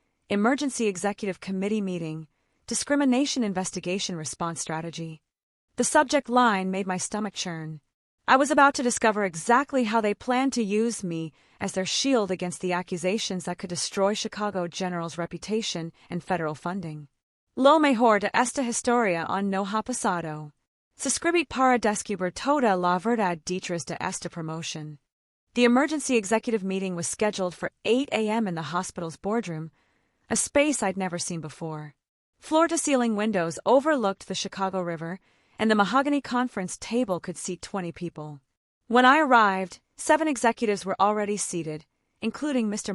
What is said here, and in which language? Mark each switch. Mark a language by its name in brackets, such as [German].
[English] Emergency Executive Committee meeting, discrimination investigation response strategy. The subject line made my stomach churn. I was about to discover exactly how they planned to use me as their shield against the accusations that could destroy Chicago General's reputation and federal funding. [Spanish] Lo mejor de esta historia aún no ha pasado. Se escribe para descubrir toda la verdad detrás de esta [English] promotion. The emergency executive meeting was scheduled for 8 a.m. in the hospital's boardroom, a space I'd never seen before. Floor-to-ceiling windows overlooked the Chicago River, and the mahogany conference table could seat 20 people. When I arrived, 7 executives were already seated, including Mr.